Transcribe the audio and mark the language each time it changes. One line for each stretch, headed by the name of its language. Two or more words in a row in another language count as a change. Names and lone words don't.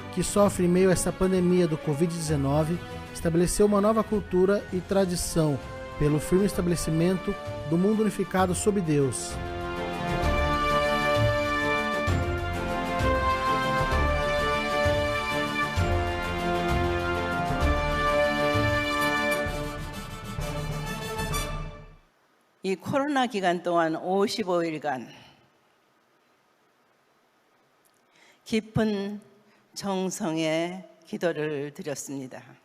Portuguese: que sofre em meio a essa pandemia do Covid-19, estabeleceu uma nova cultura e tradição pelo firme estabelecimento do mundo unificado sob Deus.
Korean: 이 코로나 기간 동안 55일간 깊은 정성의 기도를 드렸습니다.